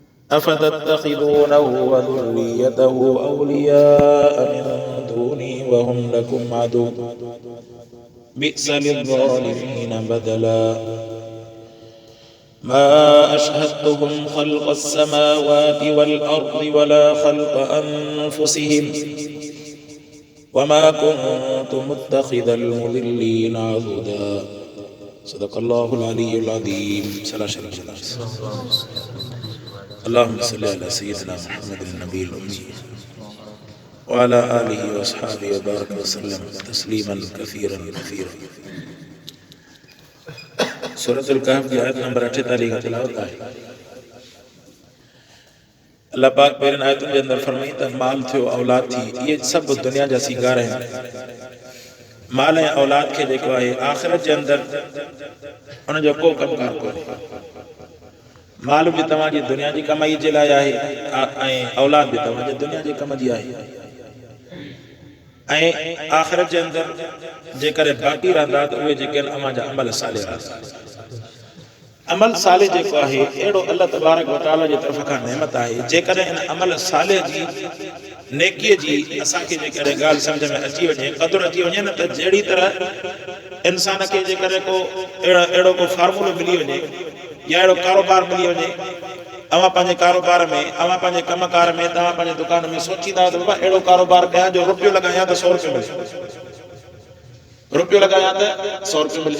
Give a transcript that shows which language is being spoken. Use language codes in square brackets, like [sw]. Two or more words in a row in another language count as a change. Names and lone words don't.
[ar] أفتتخذونه و ذُرِّيَّتَهُ أَوْلِيَاءَ من دوني وهم لكم عدو بئس للظالمين بدلا ما أشهدتهم خلق السماوات والأرض ولا خلق أنفسهم وما كنت متخذ المضلين عضدا صدق الله العلي العظيم. اللهم صل على سيدنا محمد النبي الأمي وعلى آله وأصحابه وبارك وسلم تسليما كثيرا كثيرا. [ur] سورۃ الکہف کی آیت نمبر 48 کا تلاوت ہے. [sd] अल्लाह पाक पहिरिन आयतुनि जे अंदर फरमाई त माल थियो औलाद थी [ur] یہ سب [sd] दुनिया जा सिंगार आहिनि। माल ऐं औलाद खे जेको आहे आख़िरत जे अंदर उन जो को कमकार कोन्हे। माल भी तव्हांजी दुनिया जी कमाई जे लाइ आहे ऐं औलाद भी तव्हांजे दुनिया जे कम जी आहे। ऐं आख़िरत जे अंदर जेकर बाक़ी रहंदा त उहे जेके अव्हां जा अमल सालिह रहंदा। अमल सालिह जेको आहे अहिड़ो अल्लाह [ar] تبارك وتعالى [sd] जी तरफ़ खां नेमत आहे। जेकर इन अमल सालिह जी नेकीअ जी असांखे जेकर ॻाल्हि सम्झ में अची वञे क़दुरु अची वञे न त जहिड़ी तरह इंसान खे जेकर को अहिड़ो को फार्मूलो मिली वञे या अहिड़ो कारोबार मिली वञे अवां पंहिंजे कारोबार में अवां पंहिंजे कमकार में तव्हां पंहिंजे दुकान में सोचींदा त बाबा अहिड़ो कारोबार कयां जो रुपयो लॻायां त 100 रुपयो मिले, रुपयो लॻायां त 100 रुपयो मिले।